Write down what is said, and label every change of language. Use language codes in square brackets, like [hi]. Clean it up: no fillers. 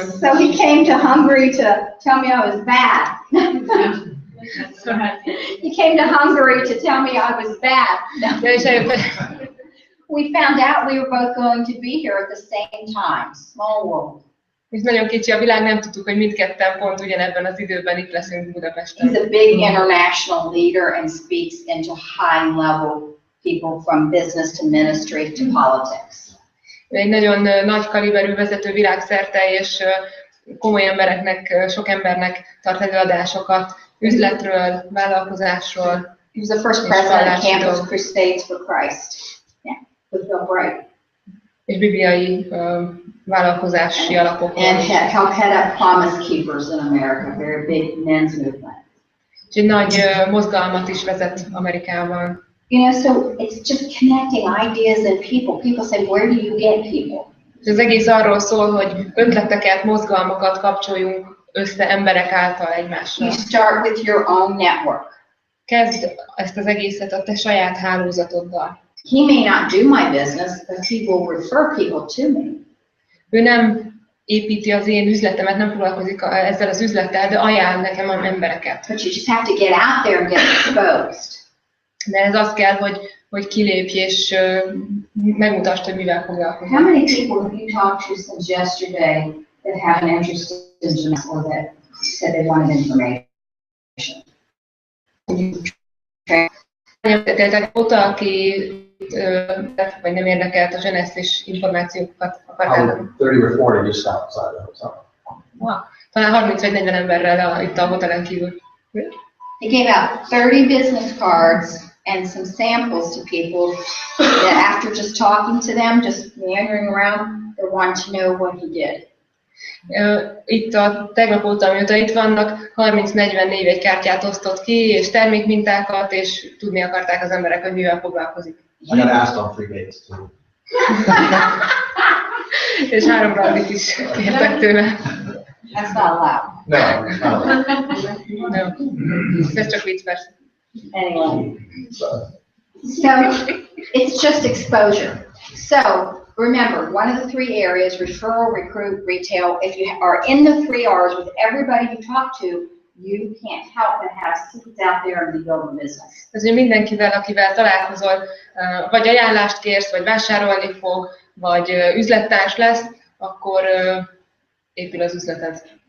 [en] So he came to Hungary to tell me I was bad. He came to Hungary to tell me I was bad. [hu] Ja, és eljött, [en] We found out we were both going to be here at the same time. Small world. [hu] és nagyon kicsi a világ, nem tudtuk, hogy mindketten pont ugyanebben az időben itt leszünk Budapesten. [en] He's a big international leader and speaks into high-level people from business to ministry to politics. [hu] Ő egy nagyon nagy kaliberű vezető világszerte, és komoly embereknek, sok embernek tart előadásokat üzletről, vállalkozásról. [en] He was the first president of Campus Crusades for Christ. Yeah. with Bill Bright. [hu] És bibliai vállalkozási alapokról. [en] And help head up Promise Keepers in America, very big men's movement. [hu] És egy nagy mozgalmat is vezet Amerikában. [en] You know, so it's just connecting ideas and people. People say, where do you get people? [hu] És az egész arról szól, hogy ötleteket, mozgalmakat kapcsoljunk össze emberek által egymással. [en] You start with your own network. [hu] Kezd ezt az egészet a te saját hálózatoddal. [en] He may not do my business, but he will refer people to me. [hu] Ő nem építi az én üzletemet, nem foglalkozik ezzel az üzlettel, de ajánl nekem embereket. [en] But you just have to get out there and get exposed. [hu] De ez az kell, hogy kilépj és megmutasd, hogy mivel foglalkozik. [en] How many people have you talked to since yesterday that have an interest in Jeunesse or that said they wanted information? [hu] Érdekeltek óta, aki vagy nem érdekelt a Jeunesse és információkat akar átadni. [en] 30 or 40 just outside the hotel. Wow. [hu] Talán 30 vagy 40 emberrel itt a hotelen kívül. [en] He gave out 30 business cards and some samples to people that after just talking to them, just meandering around, they want to know what he did. [hu] Itt tegnap óta, amióta itt vannak, 30-40 névjegykártyát osztott ki, és termékmintákat, és tudni akarták az emberek, hogy mivel foglalkozik. [en] I got asked on 3 dates too. [hu] És 3 randit is kértek tőle. [en] That's not allowed. No. [hu] Nem. Ez csak vicc, persze. [en] Anyway. So it's just exposure. So remember, one of the 3 areas, referral, recruit, retail, if you are in the 3 R's with everybody you talk to, you can't help but have seeds out there and build a business. [hu] Ezért mindenkivel, akivel találkozol, vagy ajánlást kérsz, vagy vásárolni fog, vagy üzlettárs lesz, akkor épül az üzleted.